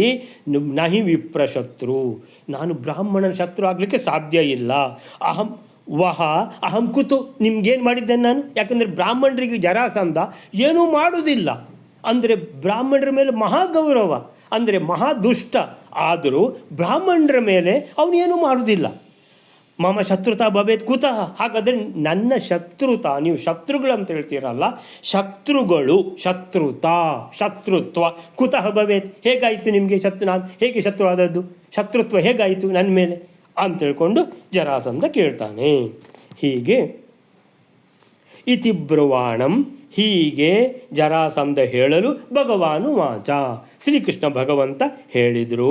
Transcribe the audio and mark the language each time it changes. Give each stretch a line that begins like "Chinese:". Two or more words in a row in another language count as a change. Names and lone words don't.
Sanskrit: ನಹಿ ವಿಪ್ರಶತ್ರು,
Kannada: ನಾನು ಬ್ರಾಹ್ಮಣನ ಶತ್ರು ಆಗಲಿಕ್ಕೆ ಸಾಧ್ಯ ಇಲ್ಲ.
Sanskrit: ಅಹಂ ಕುತು,
Kannada: ನಿಮ್ಗೇನು ಮಾಡಿದ್ದೇನೆ ನಾನು? ಯಾಕಂದರೆ ಬ್ರಾಹ್ಮಣರಿಗೆ ಜರಾಸಂಧ ಏನೂ ಮಾಡೋದಿಲ್ಲ, ಅಂದರೆ ಬ್ರಾಹ್ಮಣರ ಮೇಲೆ ಮಹಾಗೌರವ, ಅಂದರೆ ಮಹಾ ದುಷ್ಟ, ಆದರೂ ಬ್ರಾಹ್ಮಣರ ಮೇಲೆ ಅವನೇನು ಮಾಡುವುದಿಲ್ಲ.
Sanskrit: ಮಮ ಶತ್ರುತಾ ಭವೇತ್ ಕುತಃ,
Kannada: ಹಾಗಾದರೆ ನನ್ನ ಶತ್ರುತಾ, ನೀವು ಶತ್ರುಗಳು ಅಂತ ಹೇಳ್ತೀರಲ್ಲ, ಶತ್ರುಗಳು,
Sanskrit: ಶತ್ರುತ್ವ ಕುತಃ ಭವೇತ್,
Kannada: ಹೇಗಾಯಿತು ನಿಮಗೆ ನಾನು ಹೇಗೆ ಶತ್ರು ಆದದ್ದು, ಶತ್ರುತ್ವ ಹೇಗಾಯಿತು ನನ್ನ ಮೇಲೆ ಅಂತ ಹೇಳ್ಕೊಂಡು ಜರಾಸಂಧ ಕೇಳ್ತಾನೆ. ಹೀಗೆ
Sanskrit: ಇತಿ ಬ್ರುವಾಣಂ,
Kannada: ಹೀಗೆ ಜರಾಸಂಧ ಹೇಳಲು
Sanskrit: ಭಗವಾನು ವಾಚ,
Kannada: ಶ್ರೀಕೃಷ್ಣ ಭಗವಂತ ಹೇಳಿದರು.